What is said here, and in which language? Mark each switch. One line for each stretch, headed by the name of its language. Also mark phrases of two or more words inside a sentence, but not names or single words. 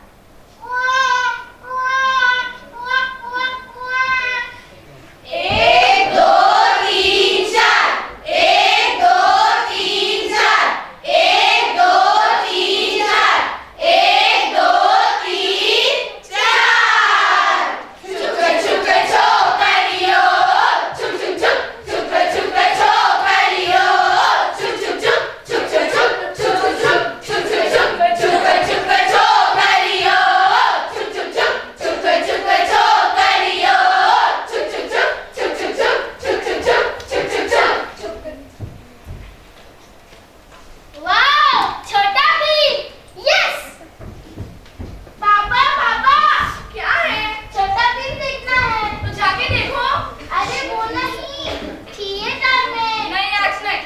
Hindi: एक, दो, तीन, चार। एक, दो, तीन, चार। एक, दो, तीन, चार। एक, दो, तीन, चार। छुक छुक छोकरियो, छुक छुक छुक छुक छुक छोकरियो, छुक छुक छुक छुक छुक छुक छुक छुक छुक छुक छुक छुक छुक छोकरियो, छुक छुक छुक छुक छुक छोकरियो, छुक छुक छुक छुक छुक छुक छुक छुक छुक छुक छुक। वाओ, छोटा भीम, यस। पापा पापा, क्या है? छोटा भीम देखना है। तो जाके देखो। अरे वो नहीं, थिएटर में। नहीं, आज नहीं।